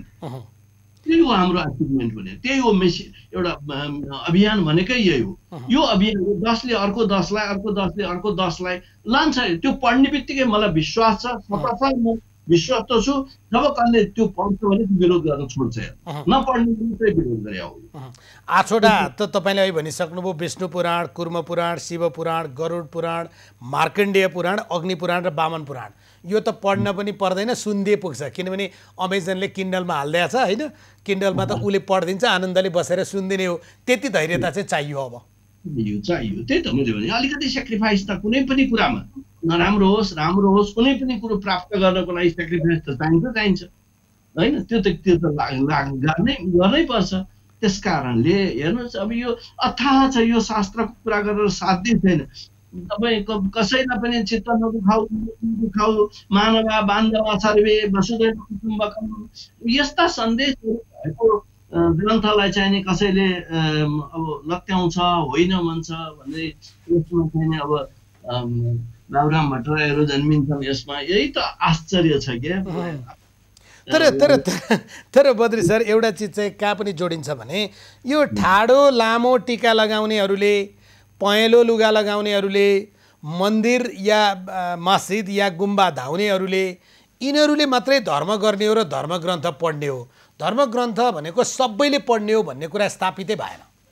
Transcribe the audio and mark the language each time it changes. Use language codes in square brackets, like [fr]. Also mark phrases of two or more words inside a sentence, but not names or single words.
[ne] त्यही हो हाम्रो अचिभमेन्ट भने, त्यही हो एउटा अभियान भनेकै यही हो। यो अभियान 10ले अर्को 10लाई, अर्को 10ले अर्को 10लाई लान्छ। त्यो पढ्ने बित्तिकै मलाई विश्वास छ, सफल म विश्वस्त छु। जब कसले त्यो पढ्छ भने विरोध गर्न छोड्छ, नपढ्ने मात्रै विरोध गरे हो। 8वटा त तपाईँले अहिले भनिसक्नुभयो, विष्णु पुराण, कुर्म पुराण, शिव पुराण, गरुड पुराण, मार्कण्डेय पुराण, अग्नि पुराण र वामन पुराण। यो त पढ्न पनि पर्दैन, सुन्दिए पुग्छ। किनभने अमेजनले किन्डलमा हालिदिएको छ होइन, किन्डलमा त उसले पढिदिन्छ, आनन्दले बसेर सुनिदिने हो। त्यति धैर्यता चाहिँ चाहियो अब। यो चाहियो, त्यही त मैले भने अलिकति सेक्रिफाइस त कुनै पनि कुरामा नराम्रो होस् राम्रो होस् कुनै पनि कुरो प्राप्त गर्नको लागि सेक्रिफाइस त चाहिन्छ होइन, त्यो त गर्नै पर्छ। त्यस कारणले हेर्नुहोस् अब यो अथाह छ, यो शास्त्रको कुरा गरेर साध्य छैन। तपाईँ कसैलाई पनि चित्त नदुखाऊ [sa] मानवा बान्धवा सर्वे वसुधैव कुटुम्बकम [ne] यस्ता सन्देशहरू भएको ग्रन्थलाई चाहिँ नि कसैले अब लत्याउँछ होइन भन्छ भन्दै यसमा चाहिँ नि अब बाबुराम भट्टराईहरू जन्मिन्छन् यसमा, यही त आश्चर्य छ क्या। तर बद्री सर एउटा चिज चाहिँ कहाँ पनि जोडिन्छ भने यो ठाडो लामो टिका लगाउनेहरूले, पहेँलो लुगा लगाउनेहरूले, मन्दिर या मस्जिद या गुम्बा धाउनेहरूले यिनीहरूले मात्रै धर्म गर्ने हो र धर्मग्रन्थ पढ्ने हो, धर्मग्रन्थ भनेको सबैले पढ्ने हो भन्ने कुरा स्थापितै भएन।